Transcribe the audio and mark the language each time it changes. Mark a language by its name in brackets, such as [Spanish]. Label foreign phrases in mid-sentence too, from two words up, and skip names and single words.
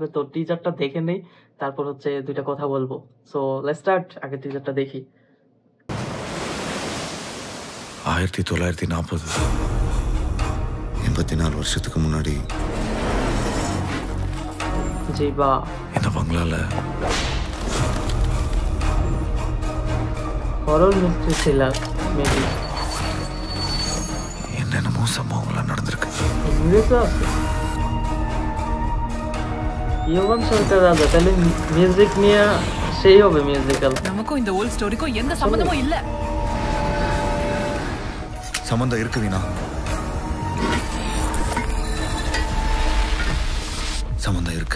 [Bangla] তো টিজারটা দেখে নেই, তারপর হচ্ছে দুইটা কথা বলবো। [English] so let's start. [Bangla] আগে টিজারটা দেখি। [Tamil] 1940 84 வருஷத்துக்கு முன்னாடி জিভা இந்த பங்களால [English] horror mystery thriller maybe [Tamil] என்னென்னமோ சம்பவங்கள்லாம் நடந்திருக்கு. [Bangla] ইংরেজও আছে। ইয়োগান সরকার রাজা, তাহলে মিউজিক নিয়ে সেই হবে মিউজিক্যাল। [Tamil] நமக்கும் இந்த [English] old story [Tamil] எந்த சம்பந்தமும் இல்ல. சம்பந்தம் இருக்கு வீணா, சம்பந்தம் இருக்கு.